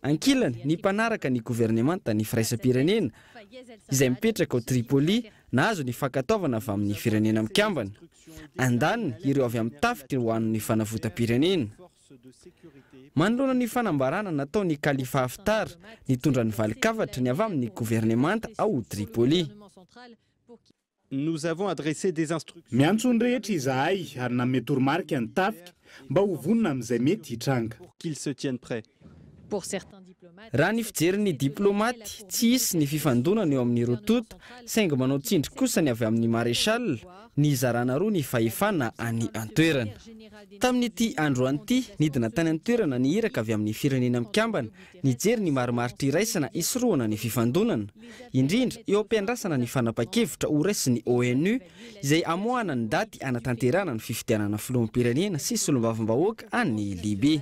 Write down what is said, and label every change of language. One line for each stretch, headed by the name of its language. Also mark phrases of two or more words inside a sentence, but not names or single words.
Malagasy: ankilany ny mpanaraka ny gouvernemanta ny firaisam-pirenena izay mipetraka ao Tripoli nahazo ny fankataovana avy amin'ny firenena mikambana. Andaniny ireo avy amin'ny tafika ho an'ny fanavotam-pirenena. Manoloana ny fanambarana natao ny Khalifa Haftar nitondra ny valikavatra ny avy amin'ny gouvernemanta ao Tripoli.
French: Nous avons adressé des instructions.
Malagasy: Miantso ny rehetra izahay ary nanome toromarika ny tafika mba ho vonona amin'izay mety hitranga.
French: Qu'ils se tiennent prêts.
Malagasy: Raha ny fijerin'ny diplomaty tsy hisy ny fifandonana eo amin'ny rototo saingy manao tsindry kosa ny avy amin'ny maréchal ny zarana roa ny fahefana any an-toerana. Tamin'ity andro an'ity nidina tany an-toerana ny iraka avy amin'ny firenena mikambana nijery ny marimaritra iraisana isoroana ny fifandonana, indrindra eo am-piandrasana ny fanapa-kevitra ho raisin'ny ONU izay amoahana ny daty anatanterana ny fifidianana filoham-pirenena sy solombavambahoaka any Libia.